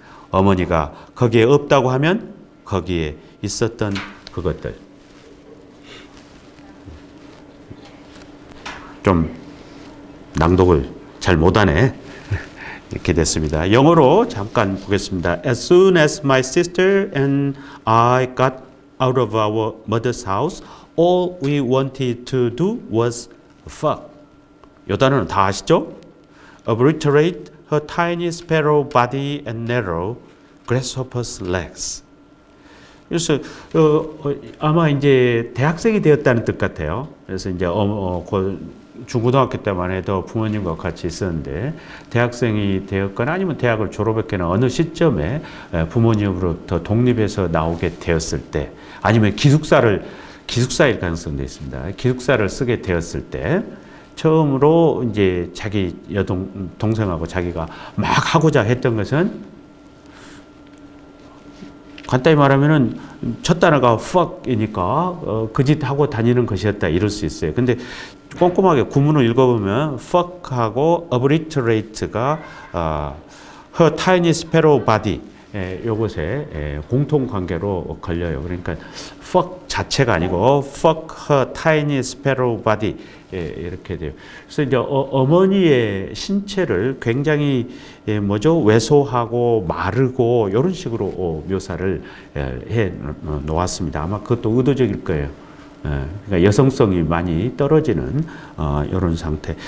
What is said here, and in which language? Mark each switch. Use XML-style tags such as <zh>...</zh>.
<ko>어머니가 거기에 없다고 하면 거기에 있었던 그것들. 좀 낭독을 잘 못하네. 이렇게 됐습니다. 영어로 잠깐 보겠습니다.</ko> <en>As soon as my sister and I got out of our mother's house, all we wanted to do was fuck.</en> <ko>이 단어는 다 아시죠?</ko> <en>Obliterate her tiny sparrow body and narrow grasshopper's legs.</en> <ko>그래서 아마 이제 대학생이 되었다는 뜻 같아요. 그래서 이제 중고등학교 때만 해도 부모님과 같이 있었는데 대학생이 되었거나 아니면 대학을 졸업했거나 어느 시점에 부모님으로부터 독립해서 나오게 되었을 때 아니면 기숙사일 가능성도 있습니다. 기숙사를 쓰게 되었을 때 처음으로 이제 자기 동생하고 자기가 막 하고자 했던 것은 간단히 말하면은 첫 단어가 fuck이니까 그 짓 하고 다니는 것이었다 이럴 수 있어요. 근데 꼼꼼하게 구문을 읽어보면 fuck하고 obliterate가</ko> <en>her tiny sparrow body</en> <ko>요것에 공통 관계로 걸려요. 그러니까 fuck 자체가 아니고</ko> <en>fuck her tiny sparrow body</en> <ko>이렇게 돼요. 그래서 이제 어머니의 신체를 굉장히 왜소하고 마르고 이런 식으로 묘사를 해 놓았습니다. 아마 그것도 의도적일 거예요. 그러니까 여성성이 많이 떨어지는 이런 상태.</ko>